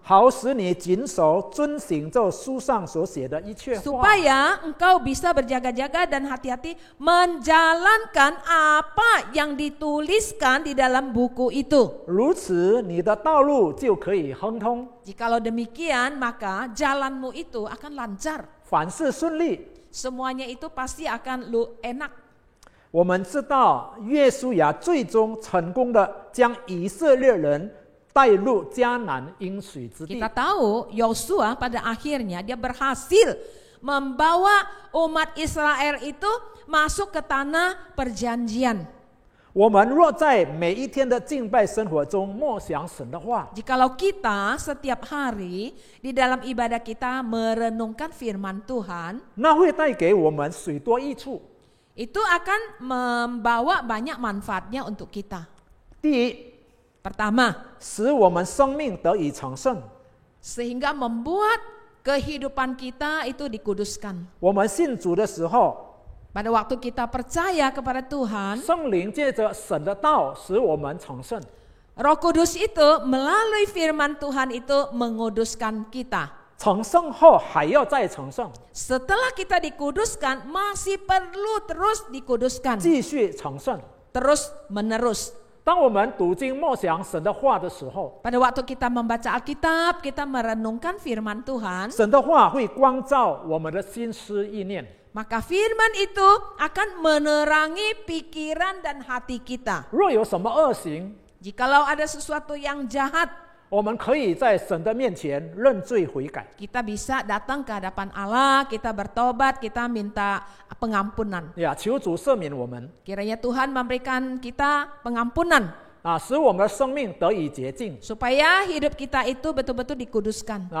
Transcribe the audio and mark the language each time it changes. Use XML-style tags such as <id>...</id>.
<zh>好使你谨守遵行这书上所写的一切话。</zh> <id>Supaya engkau bisa berjaga-jaga dan hati-hati menjalankan apa yang dituliskan di dalam buku itu.</id> <zh>如此，你的道路就可以亨通，</zh> <id>Jikalau demikian, maka jalanmu itu akan lancar.</id> <zh>凡事顺利。</zh> <id>Semuanya itu pasti akan enak.</id> <zh>我们知道，约书亚最终成功的将以色列人带入迦南应许之地。</zh> <id>Kita tahu Yosua pada akhirnya dia berhasil membawa umat Israel itu masuk ke tanah perjanjian.</id> <zh>我们若在每一天的敬拜生活中默想神的话，</zh> <id>Jikalau kita setiap hari di dalam ibadah kita merenungkan firman Tuhan,</id> <zh>那会带给我们许多益处。</zh> <id>itu akan membawa banyak manfaatnya untuk kita.</id> <zh>第一，</zh> <id>Pertama,</id> <zh>使我们生命得以成圣。</zh> <id>sehingga membuat kehidupan kita itu dikuduskan.</id> <zh>我们信主的时候，</zh> <id>Pada waktu kita percaya kepada Tuhan,</id> <zh>圣灵借着神的道使我们成圣。</zh> <id>Roh Kudus itu melalui firman Tuhan itu menguduskan kita.</id> <zh>成圣后还要再成圣，</zh> <id>Setelah kita dikuduskan, masih perlu terus dikuduskan.</id> <zh>继续成圣。</zh> <id>Terus menerus.</id> <zh>当我们读经默想神的话的时候，</zh> <id>Pada waktu kita membaca Alkitab, kita merenungkan firman Tuhan,</id> <zh>神的话会光照我们的心思意念。</zh> <id>maka firman itu akan menerangi pikiran dan hati kita.</id> <zh>若有什么恶行，</zh> <id>Jikalau ada sesuatu yang jahat,</id> <zh>我们可以在神的面前认罪悔改。</zh> <id>kita bisa datang ke hadapan Allah, kita bertobat, kita minta pengampunan.</id> <zh>呀，求主赦免我们，</zh> <id>Kiranya Tuhan memberikan kita pengampunan</id> <zh>使我们的生命得以洁净。</zh> <id>supaya hidup kita itu betul-betul dikuduskan.</id>